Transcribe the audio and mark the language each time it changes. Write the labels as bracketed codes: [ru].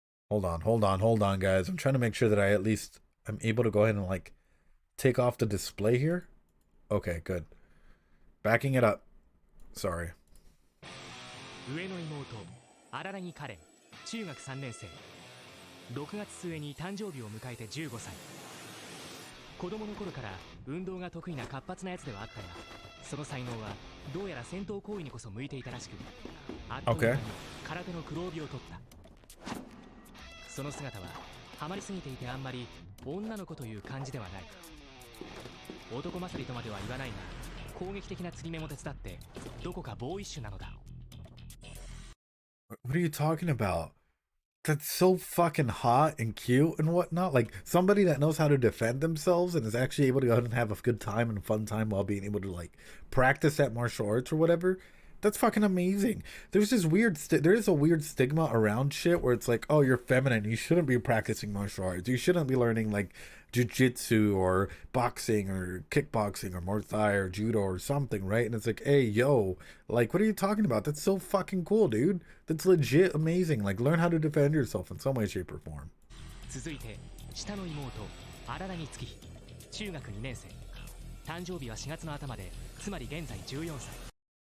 [en] Hold on, guys. I'm trying to make sure that I at least am able to go ahead and like take off the display here. Okay, good. Backing it up. Sorry. [ja] 上の妹荒木カレン中学3年生6月末に誕生日を迎えて15歳子供の頃から運動が得意な活発なやつではあったがその才能はどうやら戦闘行為にこそ向いていたらしくあっという間に空手の黒帯を取ったその姿はハマりすぎていてあんまり女の子という感じではない男勝りとまでは言わないが攻撃的な釣り目も手伝ってどこかボーイッシュなのだ [en] What are you talking about? That's so fucking hot and cute and whatnot. Like somebody that knows how to defend themselves and is actually able to go ahead and have a good time and a fun time while being able to like practice that martial arts or whatever. That's fucking amazing. There's this weird, there is a weird stigma around shit where it's like, oh, you're feminine. You shouldn't be practicing martial arts. You shouldn't be learning like jujitsu or boxing or kickboxing or Muay Thai or judo or something, right? And it's like, hey, yo, like, what are you talking about? That's so fucking cool, dude. That's legit amazing. Like, learn how to defend yourself in some way, shape, or form. [ja] 続いて下の妹荒木月日中学2年生誕生日は4月の頭でつまり現在14歳